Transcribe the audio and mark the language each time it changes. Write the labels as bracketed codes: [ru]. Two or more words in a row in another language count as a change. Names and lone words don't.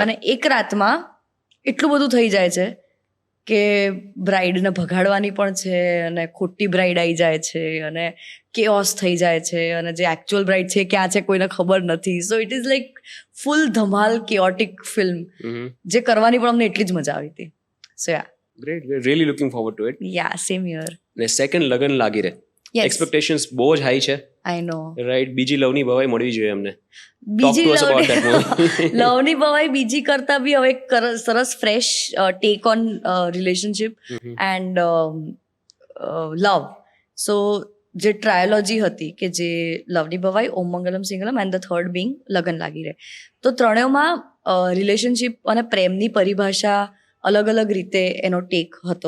[gu] અને એક રાતમાં એટલું બધું થઈ જાય છે કે બ્રાઇડને ભગાડવાની પણ છે, અને ખોટી બ્રાઇડ આવી જાય છે, અને કેઓસ થઈ જાય છે, અને જે [en] actual bride [gu] છે ક્યાં છે કોઈને ખબર નથી. [en] so it is like full ધમાલ chaotic film, Mhm. [gu] જે કરવાની પણ અમને એટલી જ મજા આવી હતી. સો [en] Great. Really looking forward to it. ya same year. [gu] ને સેકન્ડ લગન લાગી રે, [en] યસ, [gu] એક્સપેક્ટેશન્સ બહુ જ હાઈ છે, [en] I know. [gu] રાઈટ? બીજી લવની ભવાઈ મળવી જોઈએ અમને. Talk બીજી [en] to us about that movie. [gu] લવની ભવાઈ બીજી કરતા બી હવે એક સરસ [en] fresh take on relationship Mhm. and love. [gu] સો જે ટ્રાયોલોજી હતી, કે જે લવની ભવાઈ, ઓમ મંગલમ સિંગલમ [en] and the third being [gu] લગન લાગી રહે, તો ત્રણેયમાં રિલેશનશિપ અને પ્રેમની પરિભાષા અલગ રીતે એનો ટેક હતો.